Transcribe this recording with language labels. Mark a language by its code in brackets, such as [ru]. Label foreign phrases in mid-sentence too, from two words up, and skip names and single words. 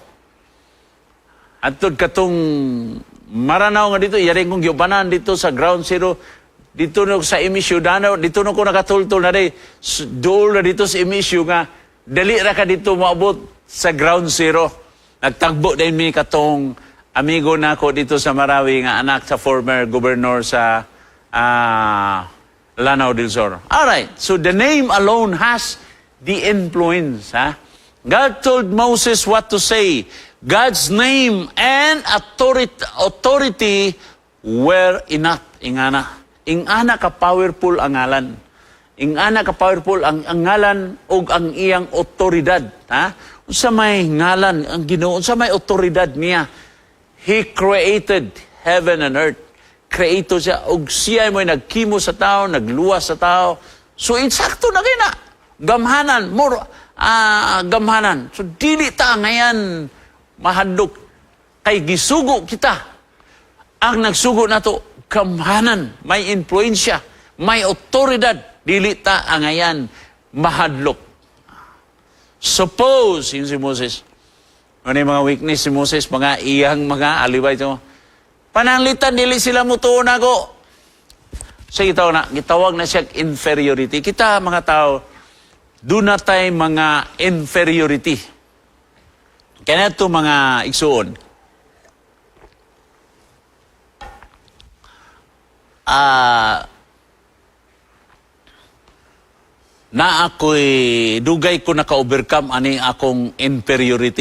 [ceb] At katong maranaw nga dito, yaring kong giubanan dito sa ground zero, dito na sa emisyo, dito na ko nakatultol na rin, dool na dito sa emisyo nga, dali ra ka dito maabot sa ground zero. Nagtagbo din mi katong amigo na ko dito sa Marawi nga anak sa former governor sa Lanao del Sur. [en] Alright, so the name alone has the influence. Ha? God told Moses what to say. God's name and authority were enough. [ceb] Ingana ka powerful ang ngalan. Ingana ka powerful ang ngalan o ang iyang otoridad. Ha? Unsa may ngalan ang Ginoo, unsa may otoridad niya. [en] He created heaven and earth. [ceb] Creator siya. Og siya mo'y nagkimo sa tao, nagluwas sa tao. So, insakto na kina. Gamhanan. Gamhanan. So, dili ta ngayon mahadlok kay gisugo kita. Ang nagsugo na to, gamhanan, may influensya, may otoridad, dili ta angayan mahadlok. [en] Suppose, [ceb] yun si Moses, ano yung mga weakness si Moses, mga iyang mga alibay ito, pananglitan, dili sila mutuon ako. So, gitawag na siya inferiority. [tl] Kita, mga tao, doon na tayo mga inferiority. [ceb] Kaya ito mga igsuon, na ako'y dugay ko naka-overcome ani akong inferiority.